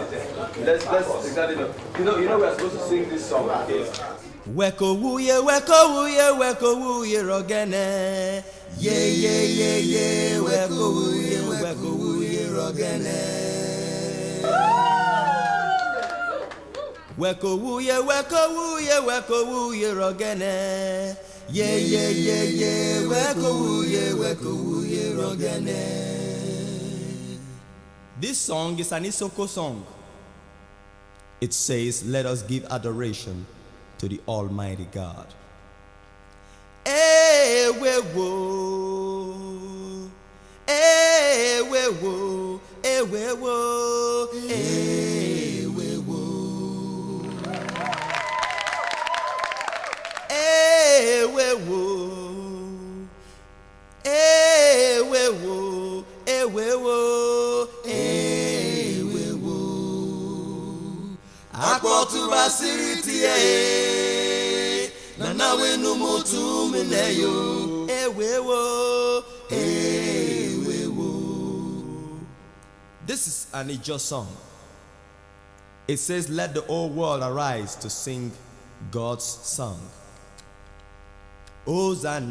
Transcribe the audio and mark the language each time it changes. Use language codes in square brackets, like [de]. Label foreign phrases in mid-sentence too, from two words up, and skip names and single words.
[en] Let's exactly know. You know we are supposed to sing this song, okay? [iso] Weko wuye rogene. Ye, weko wuye rogene. Weko wuye rogene. Ye, weko wuye rogene. [en] This song is an Isoko song. It says, let us give adoration to the Almighty God. [ijc] Ewe wo, ewe wo, ewe wo, ewe wo, ewe wo, ewe wo, ewe wo, ewe wo. Akpotu basiriti na wenu mutu mineyo ewewo. [en] This is an Ijo song. It says, let the whole world arise to sing God's song. Hosanna.